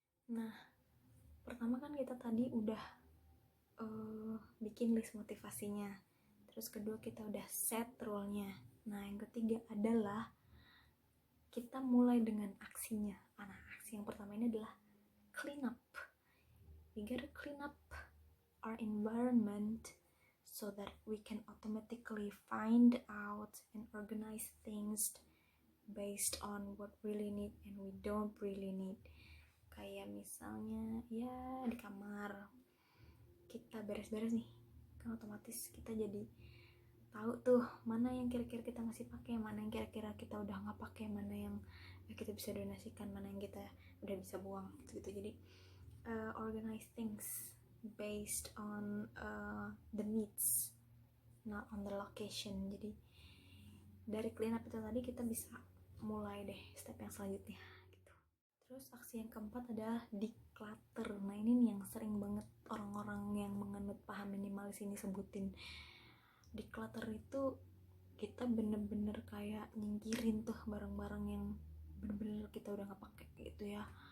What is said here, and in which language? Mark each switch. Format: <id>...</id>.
<id>Nah, pertama kan kita tadi udah bikin list motivasinya, terus kedua kita udah set rule-nya. Nah, yang ketiga adalah kita mulai dengan aksinya. Nah, aksi yang pertama ini adalah clean up.</id> <en>We gotta clean up our environment so that we can automatically find out and organize things based on what really need and we don't really need.</en> <id>Kayak misalnya ya di kamar kita beres-beres nih, kan otomatis kita jadi tahu tuh mana yang kira-kira kita masih pakai, mana yang kira-kira kita udah nggak pakai, mana yang kita bisa donasikan, mana yang kita udah bisa buang gitu.</id> <en>Jadi organize things based on the needs, not on the location.</en> <id>Jadi dari clean up itu tadi kita bisa mulai deh step yang selanjutnya gitu. Terus aksi yang keempat adalah declutter. Nah, ini nih yang sering banget orang-orang yang menganut paham minimalis ini sebutin. Declutter itu kita bener-bener kayak nyingkirin tuh barang-barang yang bener-bener kita udah gak pakai gitu ya.</id>